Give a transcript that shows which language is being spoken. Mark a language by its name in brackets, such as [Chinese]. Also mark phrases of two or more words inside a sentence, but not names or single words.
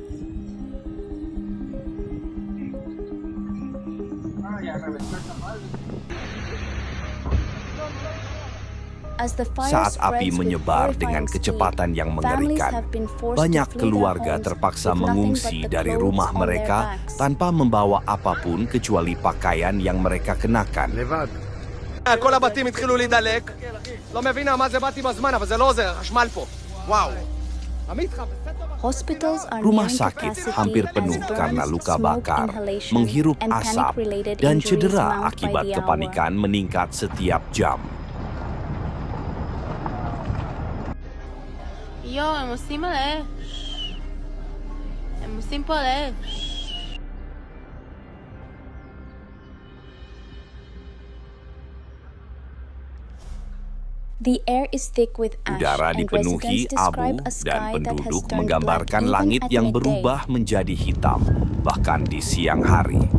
[Indonesian] Saat api menyebar dengan kecepatan yang mengerikan, banyak keluarga terpaksa mengungsi dari rumah mereka tanpa membawa apapun kecuali pakaian yang mereka kenakan. [Hebrew] כל הבתים התחילו להידלק. לא מבינה מה זה באתי בזמן, אבל זה לא עוזר, חשמל פה. וואו. [Indonesian] Rumah sakit hampir penuh karena luka bakar, menghirup asap, dan cedera akibat kepanikan meningkat setiap jam. [Hebrew] הם עושים מלא. הם עושים פה מלא. [Indonesian] Udara dipenuhi abu dan penduduk menggambarkan langit yang berubah menjadi hitam, bahkan di siang hari.